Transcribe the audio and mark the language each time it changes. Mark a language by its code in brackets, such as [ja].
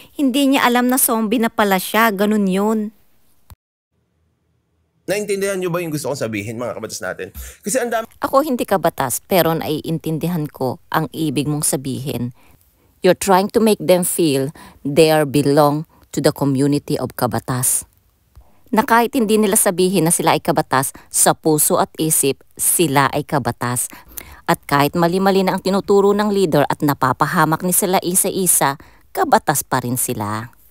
[tl] Hindi niya alam na zombie na pala siya. Ganun yun. Naintindihan niyo ba yung gusto kong sabihin, mga kabatas natin? Kasi ang dami... Ako hindi kabatas, pero naiintindihan ko ang ibig mong sabihin. [en] You're trying to make them feel they are belong to the community of kabatas. [tl] Na kahit hindi nila sabihin na sila ay kabatas, sa puso at isip, sila ay kabatas. At kahit mali-mali na ang tinuturo ng leader at napapahamak ni sila isa-isa, kabatas pa rin sila.